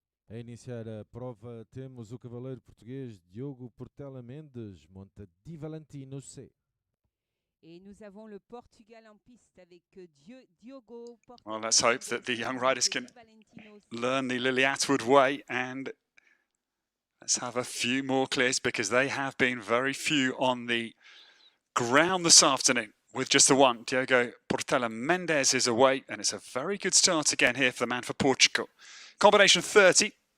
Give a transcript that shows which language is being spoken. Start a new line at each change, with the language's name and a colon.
Portuguese: A iniciar a prova temos o cavaleiro português Diogo Portela Mendes, monta Di Valentino C.
French: Et nous avons le Portugal en piste avec Diogo Portela.
English: Well, let's hope that the young riders can learn the Lily Atwood way, and let's have a few more clears, because they have been very few on the ground this afternoon, with just the one. Diogo Portela Mendes is away, and it's a very good start again here for the man for Portugal. Combination 30.